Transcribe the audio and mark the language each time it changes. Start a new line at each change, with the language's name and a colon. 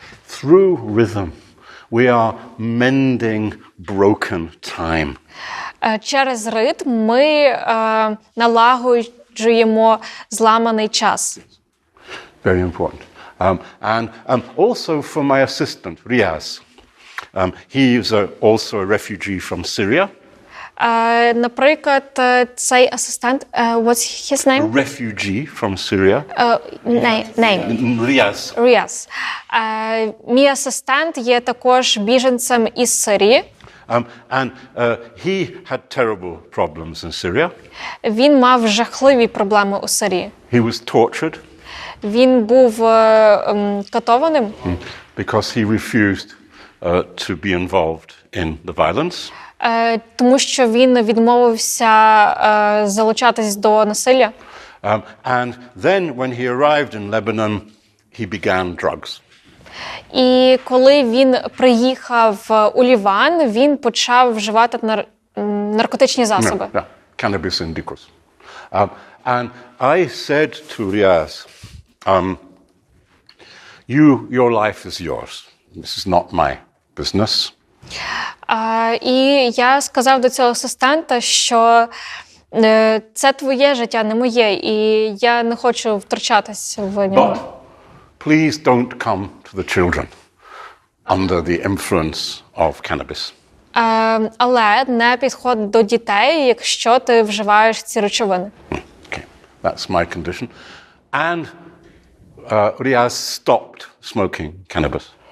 English: Through rhythm, we are mending broken time.
Ukrainian: Через ритм ми налагоджуємо зламаний час.
English: Very important. And also for my assistant, Riaz. He is also a refugee from Syria.
Ukrainian: Наприклад, цей асистент,
English: what's his name? A refugee from Syria. Name. Riaz.
Ukrainian: Мій асистент є також біженцем із Сирії.
English: And he had terrible problems in Syria.
Ukrainian: Він мав жахливі проблеми у Сирії.
English: He was tortured.
Ukrainian: Він був катованим.
English: Because he refused to be involved in the violence.
Ukrainian: Тому що він відмовився залучатись до насилля.
English: And then when he arrived in Lebanon, he began drugs.
Ukrainian: І коли він приїхав у Ліван, він почав вживати наркотичні засоби.
English: Cannabis indicus. And I said to Riaz, your life is yours. This is not my business.
Ukrainian: І я сказав до цього асистента, що це твоє життя, не моє, і я не хочу втручатись в нього.
English: But please don't come to the children under the influence of cannabis.
Ukrainian: Але не підходь до дітей, якщо ти вживаєш ці речовини.
English: Okay, that's my condition. And Riaz stopped smoking cannabis.